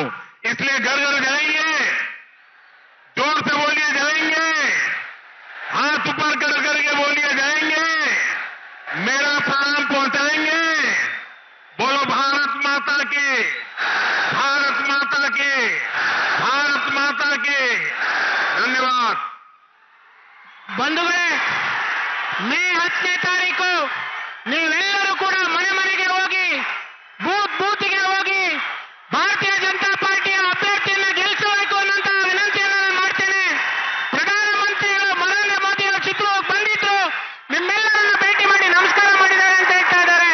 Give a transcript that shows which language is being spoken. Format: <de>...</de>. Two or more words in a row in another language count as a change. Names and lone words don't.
<hi>इसलिए घर घर जाएंगे, जोर से बोलिए जाएंगे, हाथ ऊपर कर करके बोलिए जाएंगे, मेरा प्रणाम पहुंचाएंगे. बोलो भारत माता की, भारत माता की, भारत माता की. धन्यवाद.</hi> <kn>ಬಂಧುಗಳೇ, ಮೇ 10ನೇ ತಾರೀಕು ನೀವೆಲ್ಲರೂ ಕೂಡ ಮನೆ ಮನೆಗೆ ಹೋಗಿ ಬೂತ್ಗೆ ಹೋಗಿ ಭಾರತೀಯ ಜನತಾ ಪಾರ್ಟಿಯ ಅಭ್ಯರ್ಥಿಯನ್ನು ಗೆಲ್ಲಿಸಬೇಕು ಅನ್ನೋಂತ ವಿನಂತಿಯನ್ನು ನಾನು ಮಾಡ್ತೇನೆ. ಪ್ರಧಾನಮಂತ್ರಿಗಳು ನರೇಂದ್ರ ಮೋದಿ ಅವರ ಚಿತ್ರಕ್ಕೆ ಬಂದಿದ್ರು, ನಿಮ್ಮೆಲ್ಲರನ್ನು ಭೇಟಿ ಮಾಡಿ ನಮಸ್ಕಾರ ಮಾಡಿದ್ದಾರೆ ಅಂತ ಹೇಳ್ತಾ ಇದ್ದಾರೆ.</kn>